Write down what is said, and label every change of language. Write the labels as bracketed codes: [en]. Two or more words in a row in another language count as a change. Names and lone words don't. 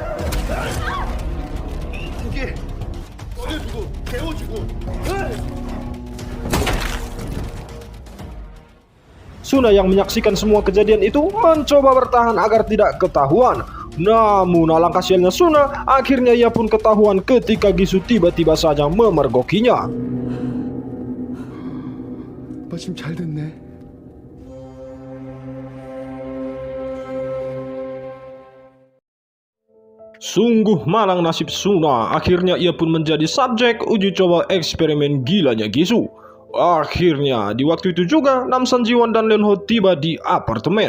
[id] Suna yang menyaksikan semua kejadian itu mencoba bertahan agar tidak ketahuan. Namun alangkah sialnya Suna, akhirnya ia pun ketahuan ketika Gisu tiba-tiba saja memergokinya. [ko] 아빠 지금 잘 됐네. [id] Sungguh malang nasib Suna, akhirnya ia pun menjadi subjek uji coba eksperimen gilanya Gisu. Akhirnya, di waktu itu juga Namsan Jiwon dan Leunho tiba di apartemen.